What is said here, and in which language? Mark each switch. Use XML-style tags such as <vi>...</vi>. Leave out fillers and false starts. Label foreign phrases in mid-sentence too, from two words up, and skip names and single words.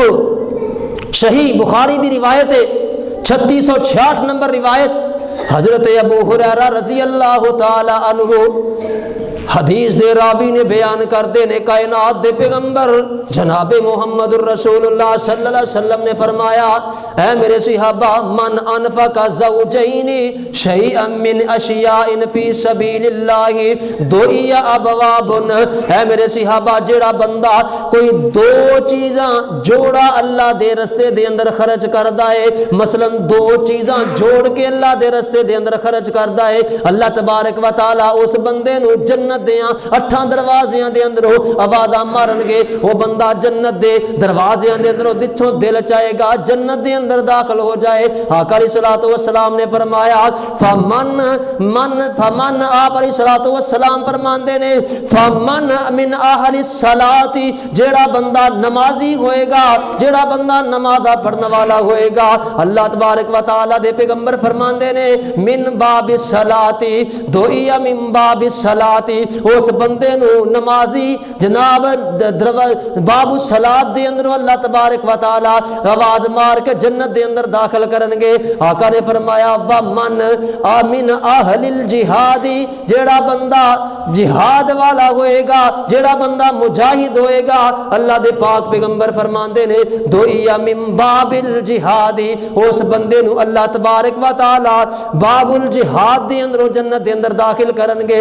<pa>صحیح بخاری دی روایت ہے 3666 نمبر روایت حضرت ابو ہریرہ</pa> <ar>رضی اللہ تعالی عنہ</ar> <pa>حدیث دے راوی نے بیان کرتے نے کائنات دے پیغمبر جناب محمد الرسول اللہ</pa> <ar>صلی اللہ علیہ وسلم</ar> <pa>نے فرمایا اے میرے صحابہ</pa> <ar>من انفق زوجین شیئا من اشیاء فی سبیل اللہ دعی ابواب.</ar> <pa>اے میرے صحابہ جیڑا بندہ کوئی 2 چیزاں جوڑا اللہ دے رستے دے اندر خرچ کردا ہے مثلا 2 چیزاں جوڑ کے اللہ دے رستے دے اندر خرچ کردا ہے</pa> <ar>اللہ تبارک و تعالی</ar> <pa>اس بندے نو جنت دیاں 8 دروازیاں دے اندروں آوازاں مارن گے. وہ بندہ جنت دے دروازیاں دے اندروں جتھوں دل چاہے گا جنت دے اندر داخل ہو جائے. آقا</pa> <ar>علیہ الصلوۃ والسلام</ar> <pa>نے فرمایا فمن آپ</pa> <ar>علیہ الصلوۃ والسلام</ar> <pa>فرماندے نے</pa> <ar>فمن من اہل الصلاۃ</ar> <pa>جیڑا بندہ نمازی ہوئے گا جیڑا بندہ نماز پڑھنے والا ہوئے گا</pa> <ar>اللہ تبارک و تعالی</ar> <pa>دے پیغمبر فرماندے نے</pa> <ar>من باب الصلاۃ دعی من باب الصلاۃ</ar> <pa>اس بندے نو نمازی جناب</pa> <ar>باب الصلاۃ</ar> <pa>دے اندر</pa> <ar>اللہ تبارک و تعالی</ar> <pa>آواز مار کے جنت دے اندر داخل کرن گے. آقا نے فرمایا</pa> <ar>ومن من اہل الجہاد</ar> <pa>جیڑا بندہ جہاد والا ہوئے گا جیڑا بندہ مجاہد ہوئے گا اللہ دے پاک پیغمبر فرماندے نے</pa> <ar>دعی من باب الجہاد</ar> <pa>اس بندے نو</pa> <ar>اللہ تبارک و تعالی باب الجہاد</ar> <pa>دے اندر جنت دے اندر داخل کرن گے.</pa>